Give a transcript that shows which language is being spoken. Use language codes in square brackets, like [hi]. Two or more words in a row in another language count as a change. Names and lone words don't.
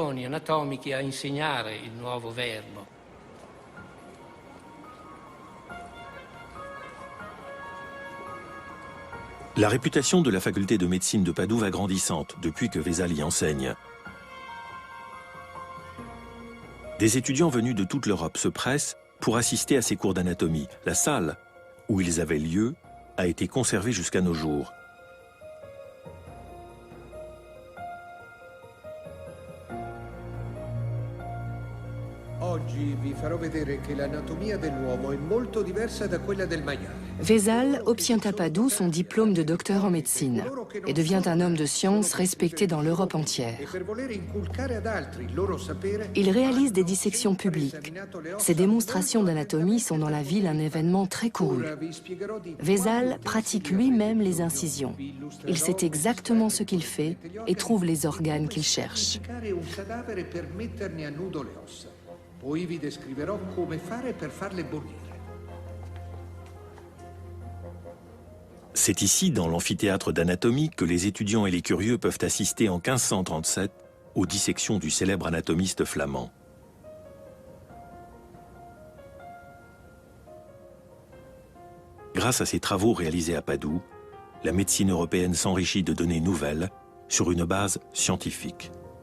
[fr] La réputation de la faculté de médecine de Padoue va grandissante depuis que Vézal y enseigne. Des étudiants venus de toute l'Europe se pressent pour assister à ces cours d'anatomie. La salle où ils avaient lieu a été conservée jusqu'à nos jours. [it] Oggi vi farò vedere che l'anatomia dell'uomo è molto diversa da quella del maiale. [fr] Vézal obtient à Padoue son diplôme de docteur en médecine et devient un homme de science respecté dans l'Europe entière. Il réalise des dissections publiques. Ses démonstrations d'anatomie sont dans la ville un événement très couru. Vézal pratique lui-même les incisions. Il sait exactement ce qu'il fait et trouve les organes qu'il cherche. [it] Poi vi descriverò come fare per farle bollire. [fr] C'est ici, dans l'amphithéâtre d'anatomie, que les étudiants et les curieux peuvent assister en 1537 aux dissections du célèbre anatomiste flamand. Grâce à ces travaux réalisés à Padoue, la médecine européenne s'enrichit de données nouvelles sur une base scientifique.